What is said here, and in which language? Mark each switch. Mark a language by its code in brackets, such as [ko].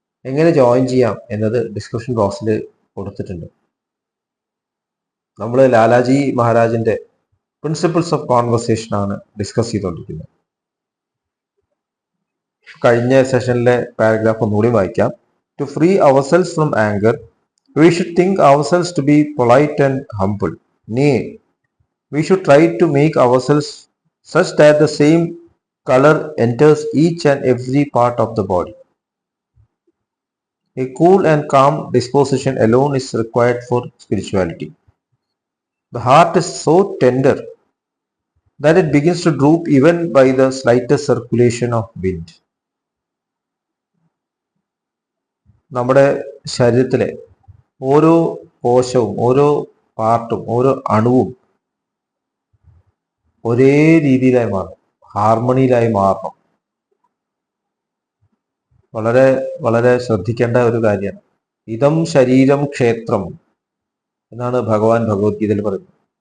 [ml] എങ്ങനെ ജോയിൻ ചെയ്യാം എന്നത് ഡിസ്ക്രിപ്ഷൻ ബോക്സിൽ കൊടുത്തിട്ടുണ്ട്. നമ്മൾ ലാലാജി മഹാരാജിന്റെ പ്രിൻസിപ്പിൾസ് ഓഫ് കോൺവെർസേഷൻ ആണ് ഡിസ്കസ് ചെയ്തുകൊണ്ടിരിക്കുന്നത്. കഴിഞ്ഞ സെഷനിലെ പാരഗ്രാഫ് ഒന്നുകൂടി വായിക്കാം. [en] To free ourselves from anger we should think ourselves to be polite and humble. Nay, we should try to make ourselves such that the same color enters each and every part of the body. A cool and calm disposition alone is required for spirituality. The heart is so tender that it begins to droop even by the slightest circulation of wind. [ml] നമ്മുടെ ശരീരത്തിലെ ഓരോ കോശവും ഓരോ പാർട്ടും ഓരോ അണുവും ഒരേ രീതിയിലായി മാറും, ഹാർമണിയിലായി മാറണം. വളരെ വളരെ ശ്രദ്ധിക്കേണ്ട ഒരു കാര്യമാണ്. ഇതം ശരീരം ക്ഷേത്രം എന്നാണ് ഭഗവാൻ ഭഗവത്ഗീതയിൽ പറയുന്നത്.